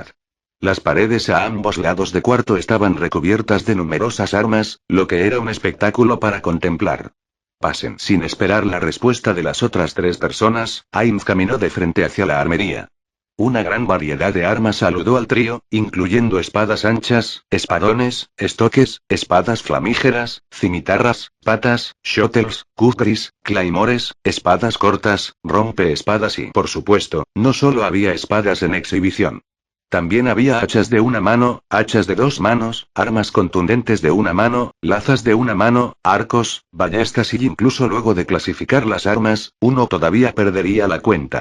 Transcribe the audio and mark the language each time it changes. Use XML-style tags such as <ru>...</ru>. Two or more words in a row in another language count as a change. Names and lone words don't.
<es>Las paredes a ambos lados de cuarto estaban recubiertas de numerosas armas, lo que era un espectáculo para contemplar. Pasen. Sin esperar la respuesta de las otras tres personas, Ainz caminó de frente hacia la armería. Una gran variedad de armas saludó al trío, incluyendo espadas anchas, espadones, estoques, espadas flamígeras, cimitarras, patas, shuttles, kukris, claymores, espadas cortas, rompeespadas y, por supuesto, no solo había espadas en exhibición. También había hachas de una mano, hachas de dos manos, armas contundentes de una mano, lazas de una mano, arcos, ballestas y incluso luego de clasificar las armas, uno todavía perdería la cuenta.</es>